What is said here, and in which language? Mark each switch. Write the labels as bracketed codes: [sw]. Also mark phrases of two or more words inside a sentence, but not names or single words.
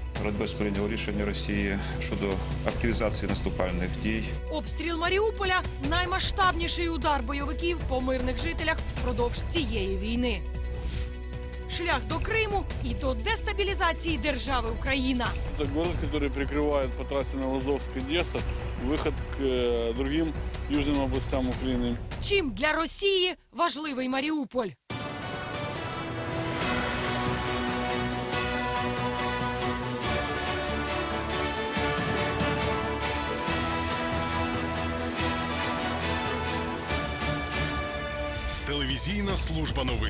[uk] Радбез прийняв рішення Росії щодо активізації наступальних дій. Обстріл Маріуполя – наймасштабніший удар бойовиків по мирних жителях впродовж цієї війни. шлях до Криму і до дестабілізації держави Україна. [ru] Это город, который прикрывает по трассе Новоазовск-Одесса выход к другим южным областям Украины. [uk] Чим для Росії важливий Маріуполь? Телевізійна служба новин.